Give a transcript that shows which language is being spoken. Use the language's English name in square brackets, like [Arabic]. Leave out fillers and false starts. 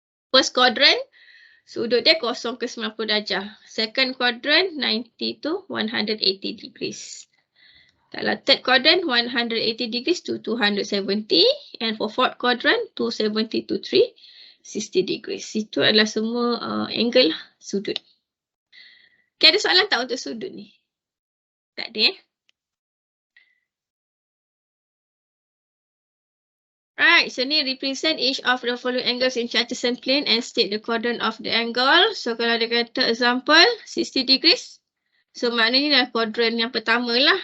[Malay] First quadrant, sudut dia 0 ke 90 darjah. [English] Second quadrant 90 to 180 degrees. Kalau third quadrant 180 degrees to 270 and for fourth quadrant 270 to 360 degrees. [Malay] Itu adalah semua angle lah, sudut. Okay, ada soalan tak untuk sudut ni? Tak ada [English] Right, so ni represent each of the following angles in Chartesian plane and state the quadrant of the angle. [Malay] So kalau dia kata example 60 degrees. So maknanya ni adalah quadrant yang pertama lah.